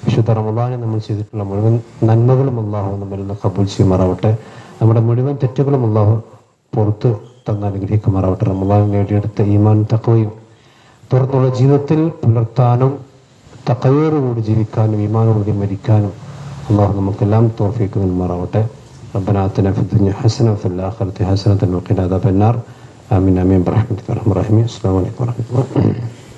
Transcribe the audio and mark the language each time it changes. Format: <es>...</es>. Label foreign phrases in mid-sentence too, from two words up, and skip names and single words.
<ml>വിശുദ്ധ റമദാനിൽ നമ്മൾ ചെയ്തിട്ടുള്ള മുഴുവൻ നന്മകളും അള്ളാഹു നമ്മിൽ നിന്ന് കബൂൽ ചെയ്യുമാറാവട്ടെ. നമ്മുടെ മുഴുവൻ തെറ്റുകളും അള്ളാഹു പുറത്ത് തന്ന് അനുഗ്രഹിക്കുമാറാവട്ടെ. റമദാൻ നേടിയെടുത്ത ഈമാൻ തഖ്വയും തുടർന്നുള്ള ജീവിതത്തിൽ പുലർത്താനും തഖ്വയോടുകൂടി ജീവിക്കാനും ഈമാനോടുകൂടി മരിക്കാനും അള്ളാഹു നമുക്കെല്ലാം തൗഫീഖ് നൽകുമാറാവട്ടെ.</ml> <ar>ربنا آتنا في الدنيا حسنة وفي الآخرة حسنة وقنا عذاب النار. آمين آمين برحمتك يا أرحم الراحمين. السلام عليكم ورحمة الله.</ar>